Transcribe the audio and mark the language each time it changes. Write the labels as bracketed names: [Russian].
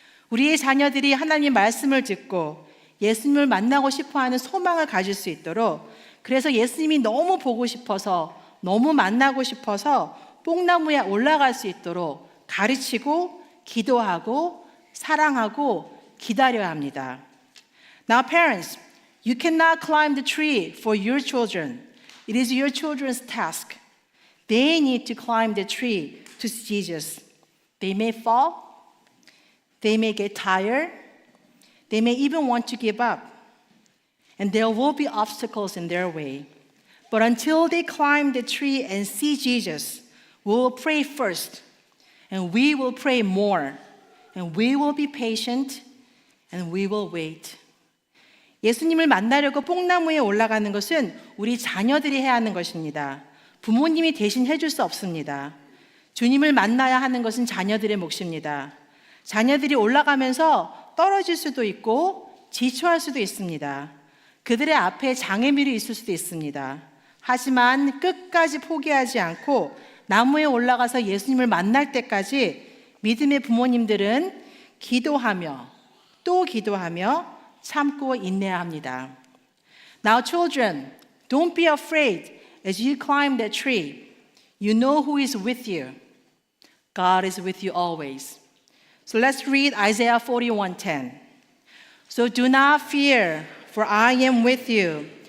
[Korean] 우리의 자녀들이 하나님의 말씀을 듣고 예수님을 만나고 싶어하는 소망을 가질 수 있도록, 그래서 예수님이 너무 보고 싶어서 너무 만나고 싶어서 뽕나무에 올라갈 수 있도록 가르치고 기도하고 사랑하고 기다려야 합니다. [English] Now parents, you cannot climb the tree for your children. It is your children's task. They need to climb the tree to see Jesus. They may fall, they may get tired, they may even want to give up, and there will be obstacles in their way. But until they climb the tree and see Jesus, we will pray first, and we will pray more, and we will be patient, and we will wait. [Korean] 예수님을 만나려고 뽕나무에 올라가는 것은 우리 자녀들이 해야 하는 것입니다. 부모님이 대신 해줄 수 없습니다. 주님을 만나야 하는 것은 자녀들의 몫입니다. 자녀들이 올라가면서 떨어질 수도 있고 지쳐할 수도 있습니다. 그들의 앞에 장애물이 있을 수도 있습니다. 하지만 끝까지 포기하지 않고 나무에 올라가서 예수님을 만날 때까지 믿음의 부모님들은 기도하며 또 기도하며 참고 인내해야 합니다. [English] Now children, don't be afraid as you climb that tree. You know who is with you. God is with you always. So let's read Isaiah 41:10. So do not fear, for I am with you.